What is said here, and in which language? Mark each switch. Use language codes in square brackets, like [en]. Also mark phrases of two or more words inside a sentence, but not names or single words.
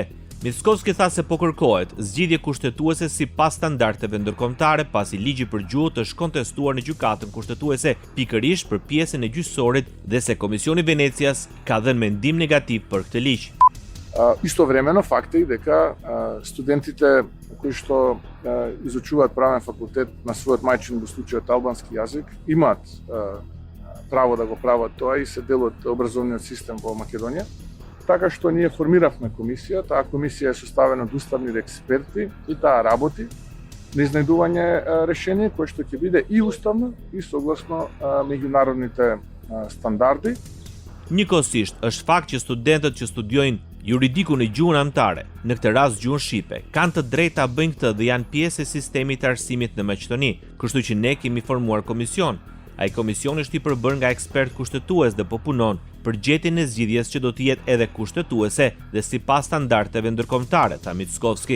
[sq] Mickovski tha se po kërkohet zgjidhje kushtetuese sipas standardeve ndërkombëtare, pasi ligji për gjuhët është kontestuar në gjykatën kushtetuese, pikërisht për pjesën e gjyqësorit dhe se Komisioni i Venecias ka dhënë mendim negativ për këtë ligj. [mk] Истовремено факти дека студентите кои што изучуваат правен факултет на својот мајчин, во случајот албански јазик, имаат право да го прават тоа и се дел од образовниот систем во Македонија. Така што ние формиравме комисија, таа комисија е составена од уставни експерти и таа работи на изнајдување решение кое што ќе биде и уставно и согласно меѓународните стандарди. [sq] Njëkohësisht, është fakt që studentët që studiojnë juridiku në gjuhën anëtare, në këtë rast gjuhën shqipe, kanë të drejtë ta bëjnë këtë dhe janë pjesë e sistemit të arsimit në Maqedoni, kështu që ne kemi formuar komision. Ai komision është i përbërë nga ekspert kushtetues dhe po punon për gjetjen e zgjidhjes që do të jetë edhe kushtetuese dhe sipas standardeve ndërkombëtare, tha Mickovski.